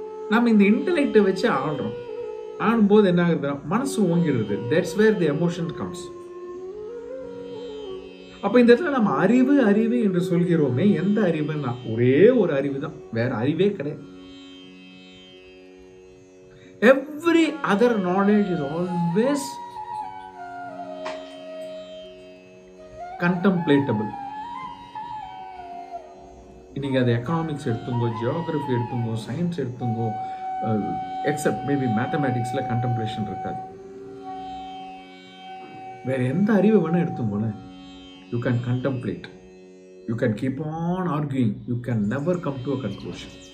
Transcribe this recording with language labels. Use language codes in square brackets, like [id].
[ta] நம்ம இந்த இன்டெலெக்டை வச்சு ஆடுறோம். ஆடும்போது என்ன ஆகுதுன்னா மனசு ஓங்கிடுறது. [en] That's where the emotion comes. [ta] அப்ப இந்த இடத்துல நம்ம அறிவு அறிவு என்று சொல்கிறோமே, எந்த அறிவுன்னா ஒரே ஒரு அறிவு தான், வேற அறிவே கிடையாது. [en] Every other knowledge is always contemplatable. [ta] நீங்க அது economics எடுத்துங்கோ, geography எடுத்துங்கோ, science எடுத்துங்கோ, accept maybe மேத்தமேட்டிக்ஸ்ல கண்டெம்ப்ளேஷன் இருக்காது. வேற எந்த அறிவை வேணா எடுத்துங்கோல, [en] you can contemplate, you can keep on arguing, you can never come to a conclusion.